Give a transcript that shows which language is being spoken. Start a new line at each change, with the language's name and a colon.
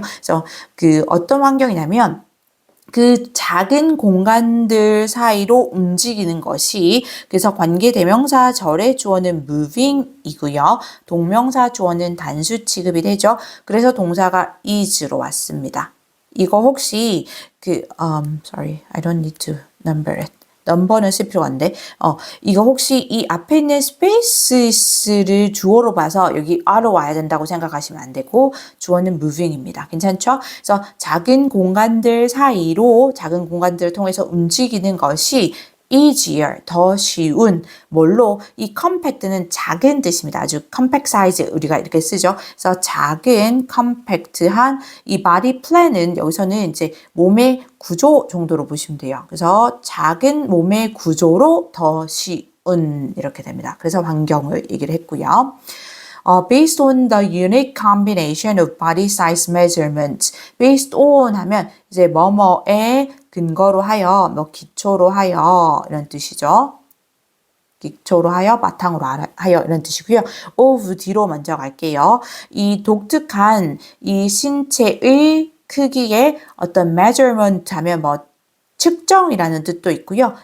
Korean: 그래서 그 어떤 환경이냐면 그 작은 공간들 사이로 움직이는 것이 그래서 관계 대명사 절의 주어는 moving이고요. 동명사 주어는 단수 취급이 되죠. 그래서 동사가 is로 왔습니다. 이거 혹시
English: sorry, I don't need to number it.
Korean: 넘버는 쓸 필요가 없는데 이거 혹시 이 앞에 있는 spaces를 주어로 봐서 여기 are로 와야 된다고 생각하시면 안 되고 주어는 moving입니다. 괜찮죠? 그래서 작은 공간들 사이로 작은 공간들을 통해서 움직이는 것이 easier, 더 쉬운, 뭘로? 이 compact는 작은 뜻입니다. 아주 compact size 우리가 이렇게 쓰죠. 그래서 작은, compact한 이 body plan은 여기서는 이제 몸의 구조 정도로 보시면 돼요. 그래서 작은 몸의 구조로 더 쉬운 이렇게 됩니다. 그래서 환경을 얘기를 했고요.
English: Based on the unique combination of body size measurements.
Korean: Based on 하면 이제 뭐뭐에 근거로 하여, 뭐 기초로 하여 이런 뜻이죠. 기초로 하여, 바탕으로 하여 이런 뜻이고요. of 뒤로 먼저 갈게요. 이 독특한 이 신체의 크기의 어떤 measurement 하면 뭐 측정이라는 뜻도 있고요.